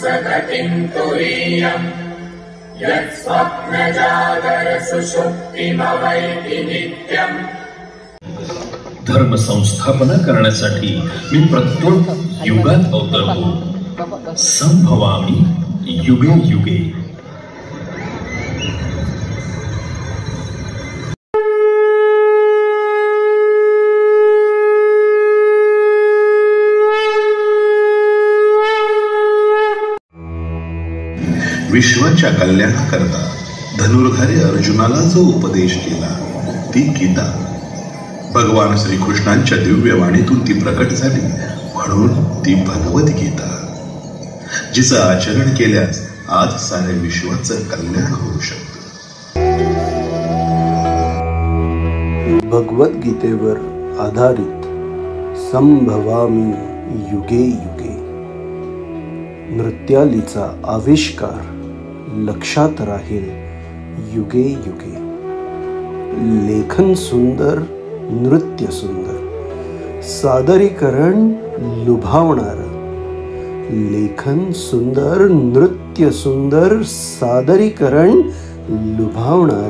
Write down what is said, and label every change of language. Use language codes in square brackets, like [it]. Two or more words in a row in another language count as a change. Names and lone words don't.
[sa] प्रकृतिम् तुरीयम् यत्स्वप्नजागरसुषुप्तिमवैति नित्यम्। [mr] धर्म संस्थापना करण्यासाठी मी प्रत्येक युगात अवतरतो। [sa] संभवामी युगे युगे। [mr] विश्वाच्या कल्याणाकरता धनुर्धारी अर्जुनाला जो उपदेश केला ती गीता भगवान श्रीकृष्णांच्या दिव्य वाणीतून ती प्रकट झाली, म्हणून ती भगवद्गीता, जिचं आचरण केल्यास आज साऱ्या विश्वाचं कल्याण होऊ शकतं। भगवद्गीतेवर आधारित [sa] संभवामी युगे युगे। [mr] नृत्यालीचा आविष्कार लक्षात राहील [sa] युगे युगे। [mr] लेखन सुंदर, नृत्य सुंदर, सादरीकरण लुभावणार। लेखन सुंदर, नृत्य सुंदर, सादरीकरण लुभावणार।